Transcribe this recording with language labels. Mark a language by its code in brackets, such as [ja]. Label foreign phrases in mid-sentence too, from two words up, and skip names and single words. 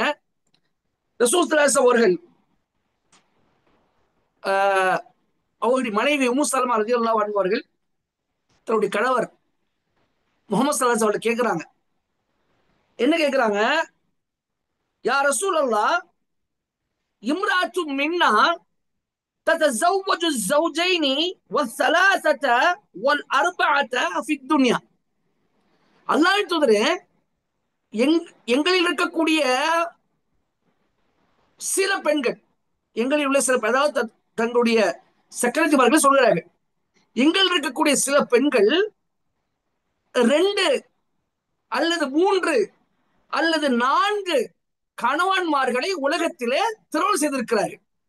[ta] ரசூல் [ar] صلى الله عليه [ta] அவர்கள் அவருடைய மனைவி உம்மு ஸலமா [ar] رضي الله عنها [ta] அவர்கள் தன்னுடைய கணவர் முஹம்மது [ar] صلى الله عليه [ta] அவர்கள் கேட்கிறாங்க. என்ன கேட்கிறாங்க? [ar] يا رسول الله، امرأة منا تتزوج الزوجين والثلاثة والأربعة في الدنيا. [ta] அல்லாஹ்வின் தூதரே, எங்களில் இருக்கக்கூடிய சில பெண்கள், எங்களில் உள்ள சில, அதாவது தங்களுடைய செக்ரட்டரிமார்கள் சொல்கிறார்கள், எங்களில் இருக்கக்கூடிய சில பெண்கள் 2 அல்லது 3 அல்லது 4 கணவன்மார்களை உலகத்திலே திருமணம் செய்திருக்கிறார்கள்.